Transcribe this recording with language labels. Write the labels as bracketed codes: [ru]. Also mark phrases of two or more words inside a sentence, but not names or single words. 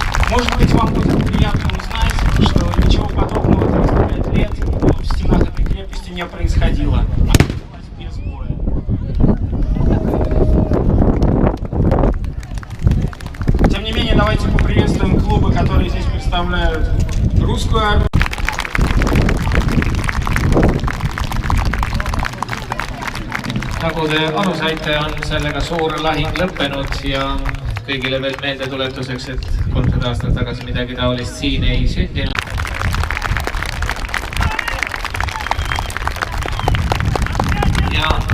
[ru] Может быть, вам будет приятно узнать, что ничего подобного 35 лет в стенах этой крепости не происходило. Без боя. Тем не менее, давайте поприветствуем клубы, которые здесь представляют русскую армию. [et] Nagu te aru saite, on sellega suur lahing lõppenud ja kõigile veel meeldetuletuseks, et 30 aastat tagasi midagi taolist siin ei sündinud. Ja